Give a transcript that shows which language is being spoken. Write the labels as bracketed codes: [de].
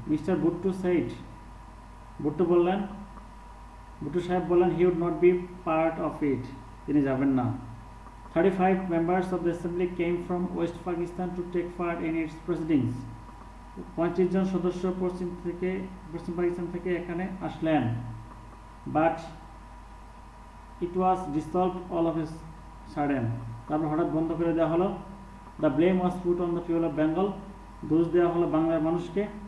[en] mister Bhutto side, [bn] Bhutto সাহেব বললেন, [en] he would not be part of it, [bn] তিনি যাবেন না। [en] 35 members of the assembly came from West Pakistan to take part in its proceedings. [bn] 35 জন সদস্য পশ্চিম পাকিস্তান থেকে এখানে আসলেন। [en] but it was dissolved all of a sudden, [bn] তারপর হঠাৎ বন্ধ করে দেওয়া হলো। [en] the blame was put on the people of Bengal, [bn] দোষ দেওয়া হলো বাংলার মানুষকে।